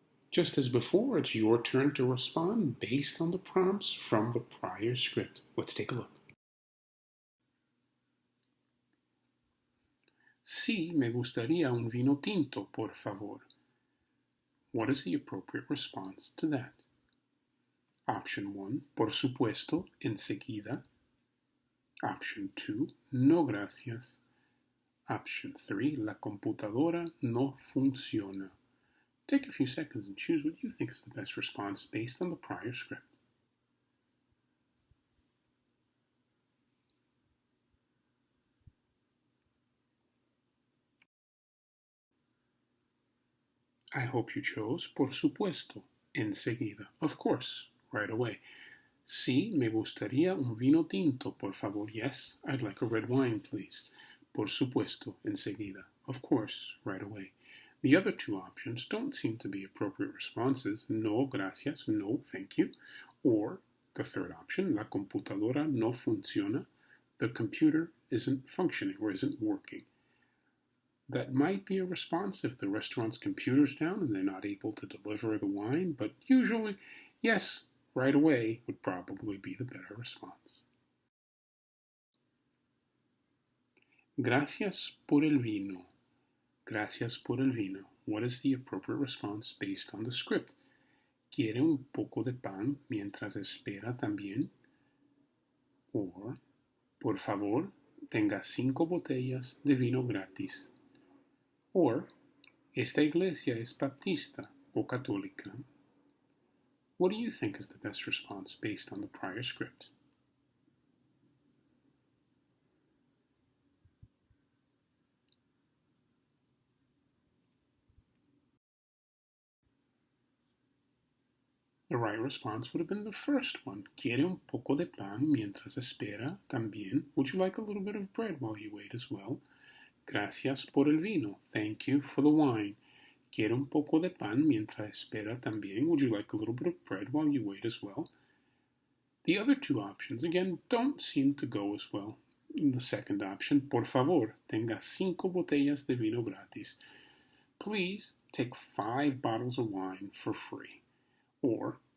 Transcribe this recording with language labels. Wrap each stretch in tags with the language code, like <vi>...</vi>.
<en>Just as before, it's your turn to respond based on the prompts from the prior script. Let's take a look.</en> <es>Sí, me gustaría un vino tinto, por favor.</es> <en>What is the appropriate response to that? Option 1,</en> <es>por supuesto, enseguida.</es> <en>Option 2,</en> <es>no gracias.</es> <en>Option 3,</en> <es>la computadora no funciona.</es> <en>Take a few seconds and choose what you think is the best response based on the prior script. I hope you chose</en> <es>por supuesto, enseguida,</es> <en>of course, right away.</en> <es>Sí, me gustaría un vino tinto, por favor.</es> <en>Yes, I'd like a red wine, please.</en> <es>Por supuesto, enseguida,</es> <en>of course, right away. The other two options don't seem to be appropriate responses.</en> <es>No, gracias,</es> <en>no, thank you. Or the third option,</en> <es>la computadora no funciona.</es> <en>The computer isn't functioning or isn't working. That might be a response if the restaurant's computer's down and they're not able to deliver the wine, but usually, yes, right away would probably be the better response.</en> <es>Gracias por el vino. Gracias por el vino.</es> <en>What is the appropriate response based on the script?</en> <es>¿Quiere un poco de pan mientras espera también? Or, por favor, tenga 5 botellas de vino gratis. Or, esta iglesia es baptista o católica.</es> <en>What do you think is the best response based on the prior script? The right response would have been the first one.</en> <es>Quiere un poco de pan mientras espera también.</es> <en>Would you like a little bit of bread while you wait as well?</en> <es>Gracias por el vino.</es> <en>Thank you for the wine.</en> <es>Quiere un poco de pan mientras espera también.</es> <en>Would you like a little bit of bread while you wait as well? The other two options, again, don't seem to go as well. The second option,</en> <es>por favor, tenga 5 botellas de vino gratis.</es> <en>Please take 5 bottles of wine for free. Or,</en>